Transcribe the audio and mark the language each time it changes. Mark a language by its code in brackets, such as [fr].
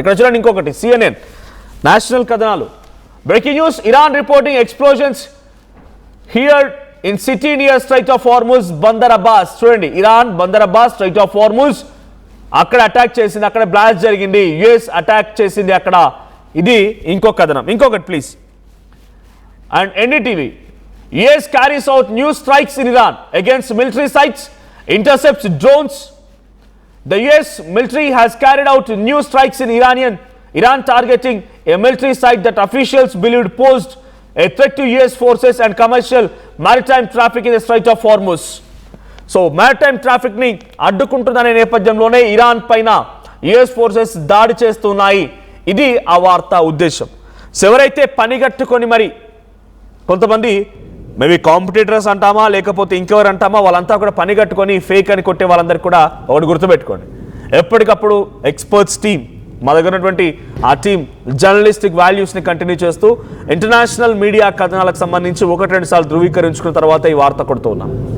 [te] ఇక్కడ చూడండి ఇంకొకటి, [en] CNN national [te] కథనాలు. [en] Breaking news, Iran reporting explosions here in city near strait of Hormuz, Bandar Abbas. [te] చూడండి, Iran Bandar Abbas straight of Hormuz అక్కడ అటాక్ చేసింది, అక్కడ బ్లాస్ట్ జరిగింది, యుఎస్ అటాక్ చేసింది అక్కడ. ఇది ఇంకొక కథనం. ఇంకొకటి please. [en] And NDTV, US carries out new strikes in Iran against military sites, intercepts drones. The US military has carried out new strikes in Iran targeting a military site that officials believed posed a threat to US forces and commercial maritime traffic in the Strait of Hormuz. So maritime traffic [te] ni అడ్డుకుంటుందనే నేపథ్యంలోనే Iran పైన US forces దాడి చేస్తున్నాయి. ఇది ఆ వార్త ఉద్దేశం. So ఎవరైతే పనిగట్టుకొని మరి కొంతమంది మేబీ కాంపిటీటర్స్ అంటామా లేకపోతే ఇంకెవరు అంటామా, వాళ్ళంతా కూడా పని కట్టుకొని ఫేక్ అని కొట్టే వాళ్ళందరికీ కూడా ఒకటి గుర్తుపెట్టుకోండి, ఎప్పటికప్పుడు ఎక్స్పర్ట్స్ టీం, మా దగ్గర ఉన్నటువంటి ఆ టీం జర్నలిస్టిక్ వాల్యూస్ని కంటిన్యూ చేస్తూ ఇంటర్నేషనల్ మీడియా కథనాలకు సంబంధించి 1-2 సార్లు ధృవీకరించుకున్న తర్వాత ఈ వార్త కొడుతున్నాం.